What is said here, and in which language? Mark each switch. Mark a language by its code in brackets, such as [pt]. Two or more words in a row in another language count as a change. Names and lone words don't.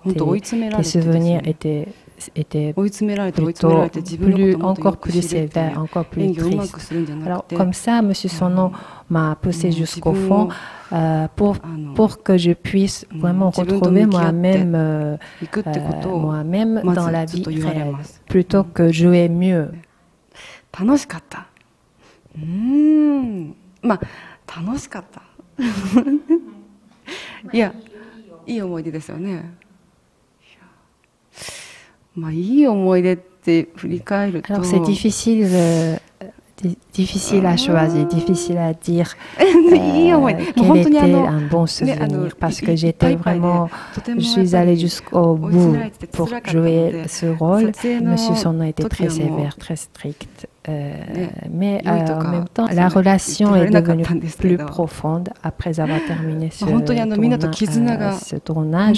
[fr] Tes souvenirs étaient plutôt encore plus sévères, encore plus tristes. Alors comme ça, Monsieur Sono m'a poussé jusqu'au fond pour que je puisse vraiment retrouver moi-même dans la vie réelle, plutôt que jouer mieux. [ja] 楽しかった。まあ楽しかった。いや、いい思い出ですよね。まあいい思い出って振り返ると。 [fr] Alors c'est difficile à choisir, difficile à dire quel était un bon souvenir parce que je suis allée jusqu'au bout pour jouer ce rôle. Monsieur Sono était très sévère, très strict. Mais en même temps, la relation est devenue plus profonde après avoir terminé ce tournage.